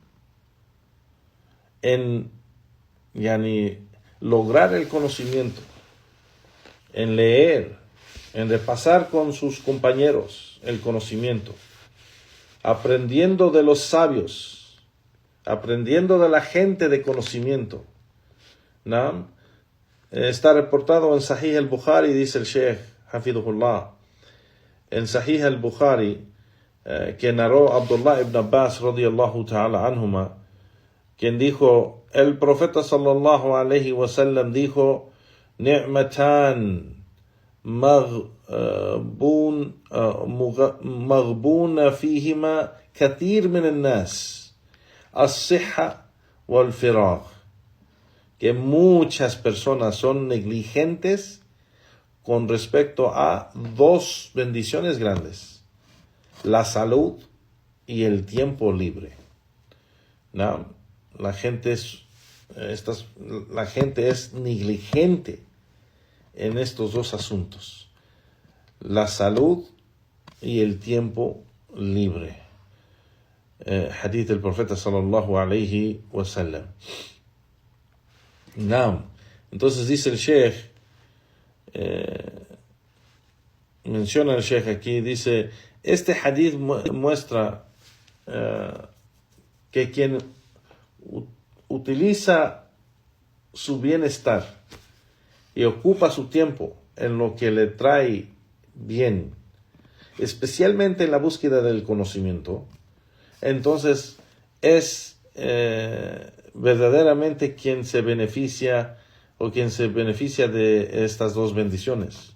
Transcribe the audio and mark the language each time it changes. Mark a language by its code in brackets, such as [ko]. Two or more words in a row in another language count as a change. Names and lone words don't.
[es] en lograr el conocimiento, en leer, en repasar con sus compañeros el conocimiento, aprendiendo de los sabios, aprendiendo de la gente de conocimiento. ¿No? Está reportado en Sahih al-Bukhari, dice el Sheikh Hafidhullah, en Sahih al-Bukhari, que narró Abdullah ibn Abbas [ar] رضي الله تعالى عنهما, [es] quien dijo, el profeta [ar] صلى الله عليه وسلم [es] dijo, [ar] ni'matan مغبون فيهما كثير من الناس، الصحة والفراغ, [es] que muchas personas son negligentes con respecto a dos bendiciones grandes: la salud y el tiempo libre. ¿No? La gente es negligente en estos dos asuntos: la salud y el tiempo libre. hadith del profeta [ar] صلى الله عليه وسلم. [es] Naam. Entonces dice el Sheikh, menciona el Sheikh aquí, dice, este hadith muestra que quien utiliza su bienestar y ocupa su tiempo en lo que le trae bien, especialmente en la búsqueda del conocimiento, entonces es verdaderamente quien se beneficia de estas dos bendiciones.